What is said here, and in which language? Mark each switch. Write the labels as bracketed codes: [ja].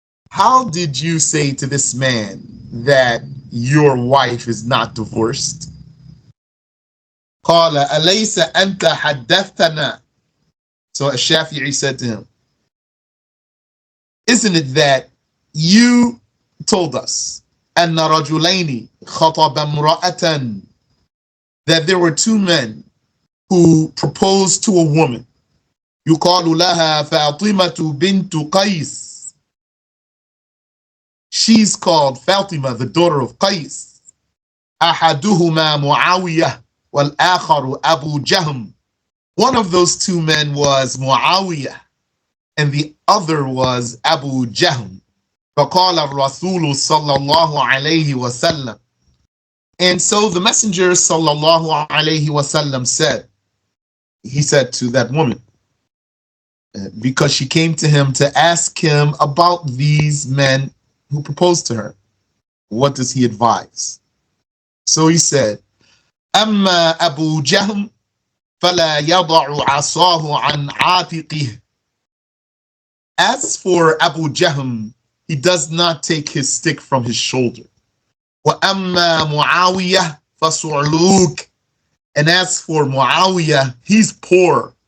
[en] How did you say to this man that your wife is not divorced? [ar] قال أليس أنت حدثتنا? [en] So Ash-SharH said to him, isn't it that you told us [ar] أن رجلين خطب امرأة, [en] that there were two men who proposed to a woman, [ar] يقال لها فاطمة بنت قيس. [en] She's called Fatima, the daughter of Qais. [ar] أحدهما معاوية والآخر أبو جهم. [en] One of those two men was Muawiyah, and the other was Abu Jahm. [ar] فقال الرسول صلى الله عليه وسلم. [en] And so the Messenger [ar] صلى الله عليه وسلم [en] said, he said to that woman, because she came to him to ask him about these men who proposed to her, what does he advise? So he said, [ar] أما أبو جهم فلا يضع عصاه عن عاتقه. [en] As for Abu Jahm, he does not take his stick from his shoulder. [ar] وأما معاوية فصعلوك. [en] And as for Muawiyah, he's poor.